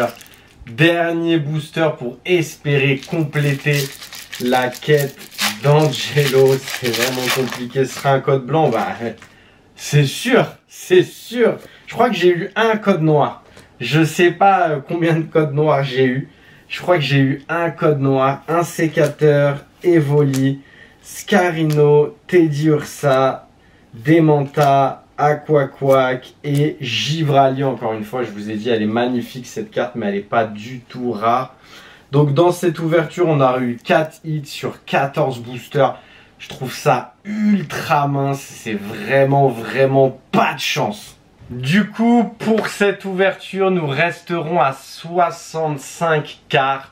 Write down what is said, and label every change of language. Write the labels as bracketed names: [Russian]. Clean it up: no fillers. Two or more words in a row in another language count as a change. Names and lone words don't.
[French] Dernier booster pour espérer compléter la quête d'Angelo. C'est vraiment compliqué. Ce sera un code blanc. Bah, c'est sûr, c'est sûr. Je crois que j'ai eu un code noir. Je sais pas combien de codes noirs j'ai eu. Je crois que j'ai eu un code noir, un sécateur, Evoli, Scarino, Teddy Ursa, Demanta, Aquaquac et Givrali. Encore une fois, je vous ai dit, elle est magnifique cette carte, mais elle n'est pas du tout rare. Donc dans cette ouverture, on a eu 4 hits sur 14 boosters. Je trouve ça ultra mince, c'est vraiment pas de chance. Du coup, pour cette ouverture, nous resterons à 65 cartes.